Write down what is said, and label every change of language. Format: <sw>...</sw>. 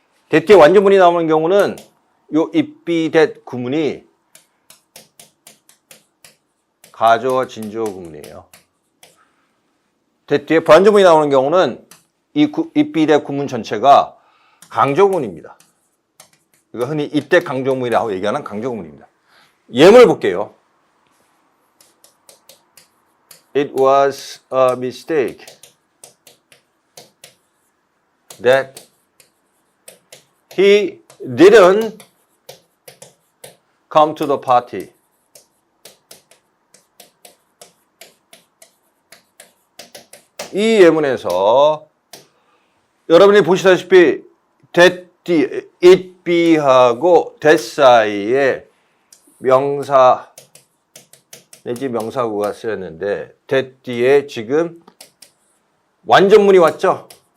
<ko>that 뒤에 완전문이 나오는 경우는 요 it be that 구문이 가조 진주어 구문이에요. that 뒤에 불완전문이 나오는 경우는 이 it be that 구문 전체가 강조구문입니다. 이거 흔히 이때 강조구문이라고 얘기하는 강조구문입니다. 예문을 볼게요.</ko> <en>It was a mistake that he didn't come to the party.</en> <ko>이 예문에서 여러분이 보시다시피 that, it be하고 that 사이에 명사 내지 명사구가 쓰였는데 that 뒤에 지금 완전문이 왔죠.</ko>